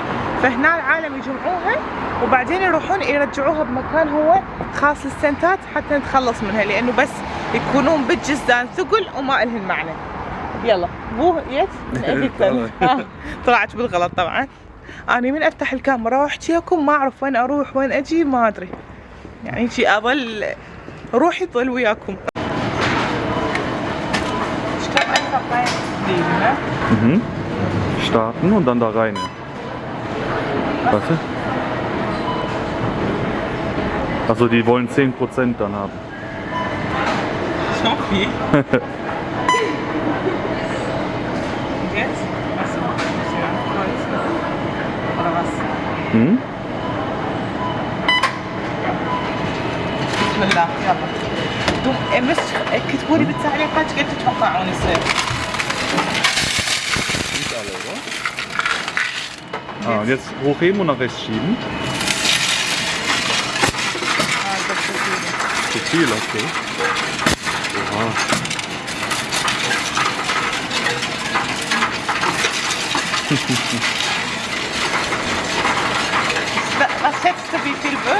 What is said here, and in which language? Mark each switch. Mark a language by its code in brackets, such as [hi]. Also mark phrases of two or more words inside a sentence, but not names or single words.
[ar] فهنا العالم يجمعوها وبعدين يروحون يرجعوها بمكان هو خاص للسنتات حتى نتخلص منها، لأنه بس يكونون بالجزدان ثقل وما إلهن معنى. يلا بو يت طلعت بالغلط طبعا. أنا من أفتح الكاميرا وأحكيكم ما أعرف وين أروح وين أجي، ما أدري، يعني شي أظل روحي تظل وياكم. Mhm. [de] Starten und dann da rein. Warte. Also die wollen 10% dann haben. So viel. Und jetzt? Achso, muss ich ankreuzen. Oder was? Mhm. [ar] بسم الله يلا. انتم مش كتبوا لي بالتعليقات قد تتوقعون يصير. [de] Nicht alle, oder? Ah, und jetzt hochheben und nach rechts schieben. das ist viel. Zu viel, okay. Oha. Was schätzt du, wie viel wird?